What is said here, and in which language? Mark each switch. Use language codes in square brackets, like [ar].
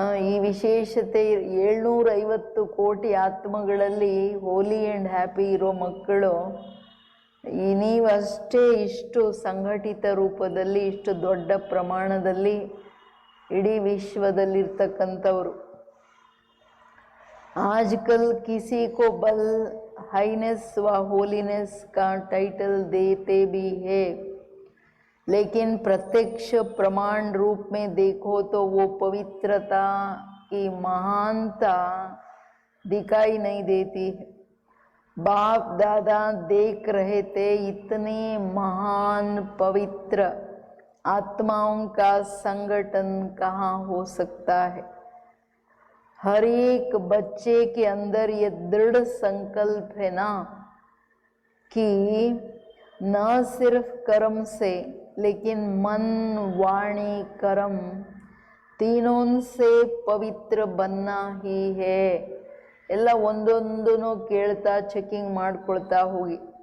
[kn] ಈ ವಿಶೇಷತೆ 750 ಕೋಟಿ ಆತ್ಮಗಳಲ್ಲಿ ಹೋಲಿ ಆ್ಯಂಡ್ ಹ್ಯಾಪಿ ಇರೋ ಮಕ್ಕಳು ನೀವಷ್ಟೇ ಇಷ್ಟು ಸಂಘಟಿತ ರೂಪದಲ್ಲಿ ಇಷ್ಟು ದೊಡ್ಡ ಪ್ರಮಾಣದಲ್ಲಿ ಇಡೀ ವಿಶ್ವದಲ್ಲಿರ್ತಕ್ಕಂಥವ್ರು. [hi] आजकल किसी को बल हाईनेस व होलीनेस का टाइटल देते भी है, लेकिन प्रत्यक्ष प्रमाण रूप में देखो तो वो पवित्रता की महानता दिखाई नहीं देती है. बाप दादा देख रहे थे इतने महान पवित्र आत्माओं का संगठन कहाँ हो सकता है. हर एक बच्चे के अंदर ये दृढ़ संकल्प है ना कि न सिर्फ कर्म से लेकिन मन वाणी कर्म तीनों से पवित्र बनना ही है. [kn] ಎಲ್ಲ ಒಂದೊಂದನ್ನು ಕೇಳ್ತಾ ಚೆಕಿಂಗ್ ಮಾಡ್ಕೊಳ್ತಾ ಹೋಗಿ.